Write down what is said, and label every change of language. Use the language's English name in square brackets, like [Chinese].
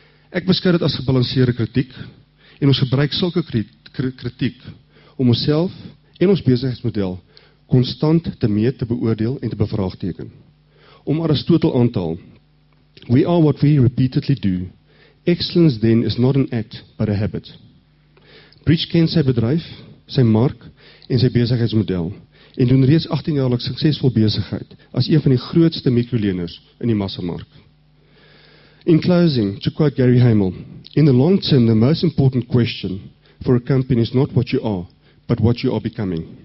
[Afrikaans] Ek beskou dit as gebalanseerde kritiek, en ons gebruik sulke kritiek om onsself en ons besigheidsmodel konstant te meet, te beoordeel en te bevraagteken. Om Aristotle aan te haal, [English] we are what we repeatedly do. Excellence then is not an act, but a habit. [Afrikaans] Breach ken sy bedryf, sy mark en sy besigheidsmodel en doen reeds 18 jaarlik suksesvol besigheid as een van die grootste mikroleners in die massamark. [English] In closing, to quote Gary Hamel, in the long term, the most important question for a company is not what you are, but what you are becoming.